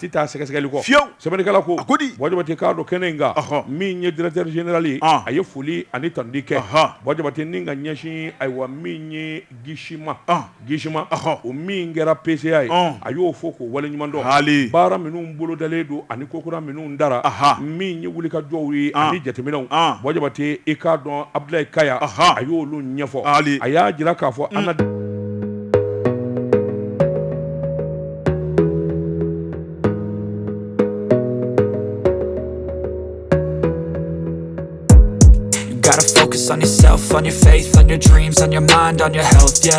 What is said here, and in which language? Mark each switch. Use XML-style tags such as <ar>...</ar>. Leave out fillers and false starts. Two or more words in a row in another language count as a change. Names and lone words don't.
<bm>tɛ taa sɛgɛsɛgɛli kɔ sɛbɛnnikɛla ko wajibate i k'a dɔn kɛnɛ in kan min ye</bm> <fr>directeur général</fr> <bm>ye a ye foli ani tanudi kɛ wajibate ni ka ɲɛsin ayiwa min ye Gishima o min kɛra PCA ye a y'o fɔ k'o waleɲuman dɔn baara minnu bolodalen don ani kokura minnu dara min ye wuli ka jɔw ye ani jateminɛw wajibate i k'a dɔn Abdulaye Kaya a y'olu ɲɛfɔ a y'a jira k'a fɔ</bm> <en>Gotta focus on yourself, on your faith, on your dreams, on your mind, on your health, yeah.</en>